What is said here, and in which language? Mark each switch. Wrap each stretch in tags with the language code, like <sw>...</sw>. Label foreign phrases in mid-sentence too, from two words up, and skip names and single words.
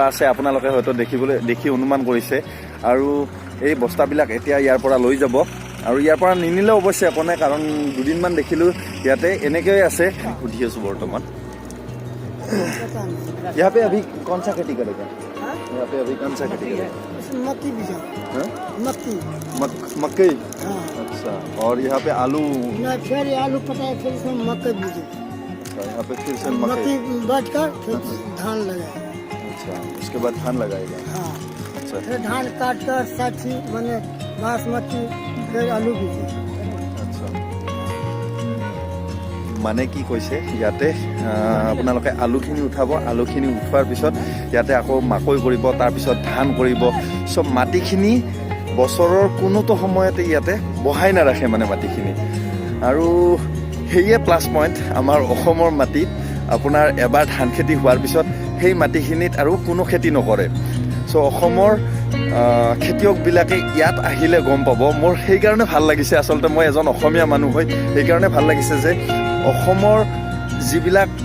<as>আছে আপোনালোকে হয়তো দেখি অনুমান কৰিছে আৰু এই বস্তাবিলাক এতিয়া ইয়াৰ পৰা লৈ যাব আৰু ইয়াৰ পৰা নিনিলেও অৱশ্যে একো নাই কাৰণ দুদিনমান দেখিলোঁ ইয়াতে এনেকৈয়ে আছে সুধি আছোঁ বৰ্তমান</as> <hi>यहाँ पे अभी कौन सा खेती करेगा यहाँ पे अभी कौन सा खेती करेगा मक्की बीजा मक्की अच्छा और यहाँ पे आलू फिर आलू पटाए फिर से मक्की बीजे अच्छा यहाँ पे फिर से मक्की बच कर फिर धान लगाए अच्छा उसके बाद धान लगाएगा हाँ अच्छा फिर धान काट कर साठी मैंने बासमती फिर आलू बीजे</hi> <as>মানে কি কৈছে ইয়াতে আপোনালোকে আলুখিনি উঠাব আলুখিনি উঠোৱাৰ পিছত ইয়াতে আকৌ মাকৈ কৰিব তাৰপিছত ধান কৰিব সব মাটিখিনি বছৰৰ কোনোটো সময়তে ইয়াতে বহাই নাৰাখে মানে মাটিখিনি আৰু হেয়ে</as> <en>plus point</en> <as>আমাৰ অসমৰ মাটিত আপোনাৰ এবাৰ ধান খেতি হোৱাৰ পিছত সেই মাটিখিনিত আৰু কোনো খেতি নকৰে চ' অসমৰ খেতিয়কবিলাকে ইয়াত আহিলে গম পাব মোৰ সেইকাৰণে ভাল লাগিছে আচলতে মই এজন অসমীয়া মানুহ হৈ সেইকাৰণে ভাল লাগিছে যে অসমৰ যিবিলাক</as>